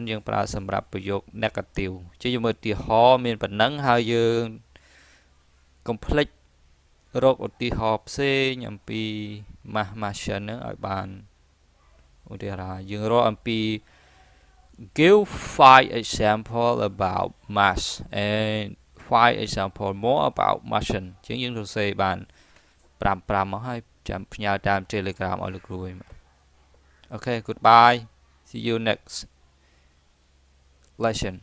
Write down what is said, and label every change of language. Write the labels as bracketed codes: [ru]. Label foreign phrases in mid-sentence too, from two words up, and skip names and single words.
[km] យើងប្រើសម្រាប់ប្រយោគ negative អញ្ចឹងយើងមើលឧទាហរណ៍មានប៉ុណ្ណឹងហើយយើងកុំភ្លេចរកឧទាហរណ៍ផ្សេងអំពី [en] mas mustn't [km] ហ្នឹងឲ្យបានឧទាហរណ៍យើងរកអំពី [en] give 5 example about mas and 5 example more about mustn't [km] អញ្ចឹងយើងសរសេរបាន5មកហើយចាំផ្ញើតាម Telegram ឲ្យលោកគ្រូវិញ [en] Okay, goodbye. See you next lesson.